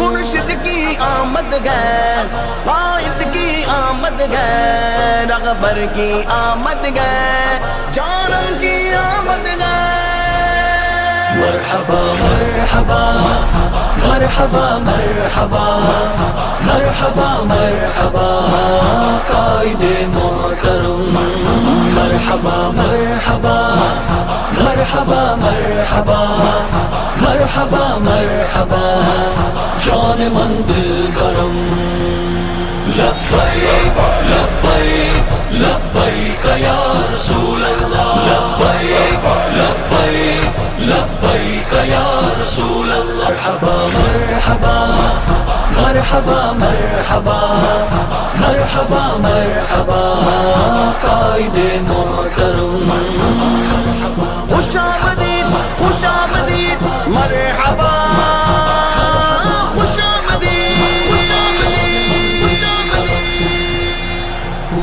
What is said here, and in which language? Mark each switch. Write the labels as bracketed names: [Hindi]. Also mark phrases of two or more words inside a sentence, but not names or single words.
[Urdu] مرشد کی آمد گئے، قائد کی آمد گئے، رغبر کی آمد گئے، جانم کی آمد گئے۔ مرحبا مرحبا مرحبا مرحبا مرحبا مرحبا قائد محترم، مرحبا مرحبا مرحبا مرحبا مرحبا مرحبا جان من دل گرم۔ [Arabic] لبیک لبیک لبیک یا رسول اللہ، لبیک لبیک لبیک یا رسول اللہ۔ [Urdu] مرحبا مرحبا مرحبا مرحبا مرحبا مرحبا قائد محترم، خوش آمدید خوش آمدید مرحبا، خوش آمدید خوش آمدید خوش آمدید۔